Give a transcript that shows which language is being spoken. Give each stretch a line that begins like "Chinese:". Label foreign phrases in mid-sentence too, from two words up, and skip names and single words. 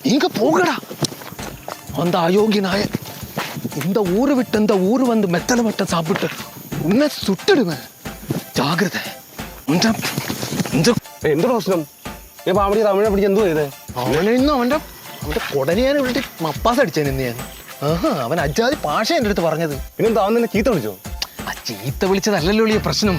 Tamil: இங்க போகடா. அந்த அயோக்கிய நாய இந்த ஊரை விட்டு இந்த ஊர் வந்து மெத்தலை வட்ட சாப்பிட்டு உன்னை சுட்டுடுவேன்.
Malayalam: ജാഗ്രത. എന്ത് പ്രശ്നം? അവിടെ തമിഴെ പിടിച്ച് എന്തോ ചെയ്തേ? അവനെ ഇന്ന് അവന്റെ കൊടനിയാനെ വിളിച്ച് മപ്പാസ് അടിച്ചേനെ ഇന്ന് ഞാൻ. അവൻ അജാതി ഭാഷ എൻ്റെ അടുത്ത് പറഞ്ഞത്. പിന്നെന്താ അവൻ നിന്നെ ചീത്ത വിളിച്ചോ? ആ ചീത്ത വിളിച്ചതല്ലല്ലോ ഈ പ്രശ്നം.